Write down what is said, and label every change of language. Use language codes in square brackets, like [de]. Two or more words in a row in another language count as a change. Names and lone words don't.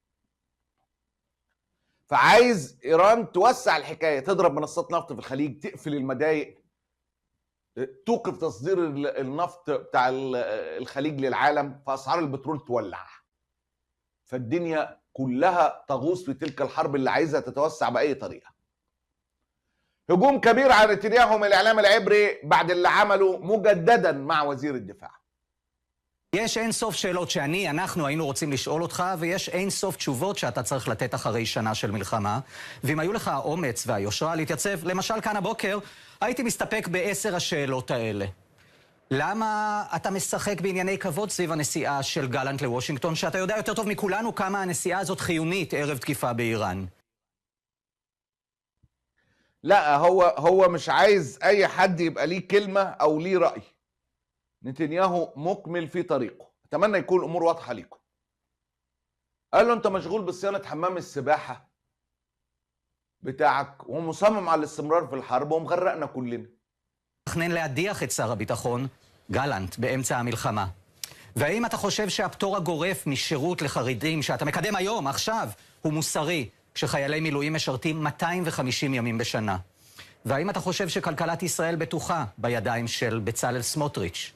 [ar] فعايز ايران توسع الحكايه، تضرب منصات نفط في الخليج، تقفل المضايق، توقف تصدير النفط بتاع الخليج للعالم، فاسعار البترول تولع. فالدنيا كلها تغوص في تلك الحرب اللي عايزها تتوسع باي طريقه. هجوم كبير على نتنياهو من الاعلام العبري بعد اللي عمله مجددا مع وزير الدفاع. [he] יש אין סוף שאלות אנחנו היינו רוצים לשאול אותך, ויש אין סוף תשובות שאתה צריך לתת אחרי שנה של מלחמה. ואם היו לך האומץ והיושרה להתייצב, למשל כאן הבוקר, הייתי מסתפק ב10 השאלות האלה. למה אתה משחק בענייני כבוד סביב הנסיעה של גלנט לוושינגטון, שאתה יודע יותר טוב מכולנו כמה הנסיעה הזאת חיונית ערב תקיפה באיראן? [ar] لا هو مش عايز اي حد يبقى ليه كلمه او ليه راي. نتنياهو مكمل في طريقه. اتمنى يكون الامور واضحه ليكم. قال له انت مشغول بصيانه حمام السباحه بتاعك ومصمم على الاستمرار في الحرب ومغرقنا كلنا. [he] תכנן להדיח את שר הביטחון גלנט באמצע המלחמה. והאם אתה חושב שהפטור הגורף משירות לחרדים שאתה מקדם היום, עכשיו, הוא מוסרי, כשחיילי מילואים משרתים 250 ימים בשנה? והאם אתה חושב שכלכלת ישראל בטוחה בידיים של בצלאל סמוטריץ'?